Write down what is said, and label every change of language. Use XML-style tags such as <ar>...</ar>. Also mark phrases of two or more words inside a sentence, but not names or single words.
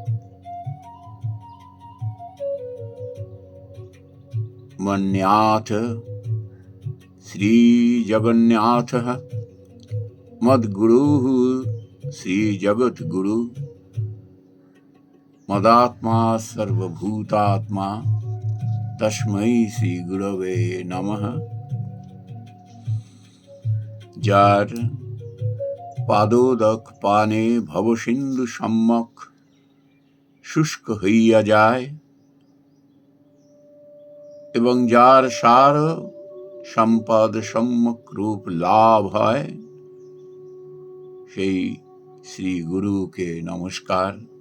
<sa>मन्याथ श्री जगन्नाथः मद्गुरुः श्री जगद्गुरु मदात्मा सर्वभूतात्मा तस्मै श्री गुरवे नमः।</sa> <bn>যার পাদোদক পানে ভবসিন্ধু সম্মুখ শুষ্ক হইয়া যায় এবং যার সার সম্পদ সম্যক রূপ লাভ হয় সেই শ্রী গুরুকে নমস্কার।</bn>